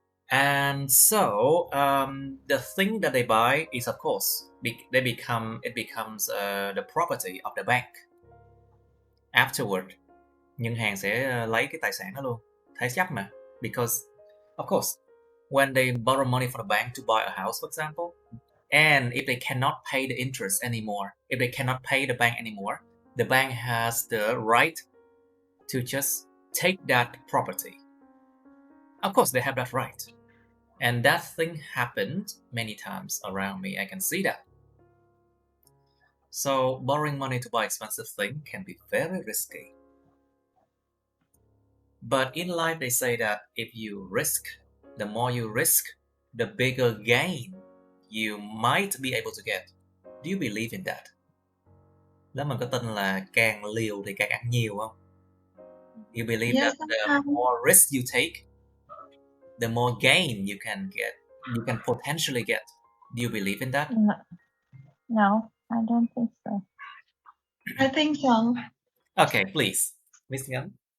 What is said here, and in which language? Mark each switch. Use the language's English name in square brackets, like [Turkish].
[English] And so the thing that they buy is, of course, it becomes the property of the bank. [Vietnamese] Afterward, ngân hàng sẽ lấy cái tài sản đó luôn, thế chấp mà. [English] Because, of course, when they borrow money from the bank to buy a house, for example, and if they cannot pay the interest anymore, if they cannot pay the bank anymore, the bank has the right to just take that property. Of course, they have that right. And that thing happened many times around me. I can see that. So borrowing money to buy expensive things can be very risky. But in life, they say that if you risk, the more you risk, the bigger gain you might be able to get. Do you believe in that? [Vietnamese] Đó, mình có tin là càng liều thì càng ăn nhiều không? [English] You believe that the more risk you take, the more gain you can get, you can potentially get. Do you believe in that? No, I don't think so. I think so. Okay, please, Miss Ngân.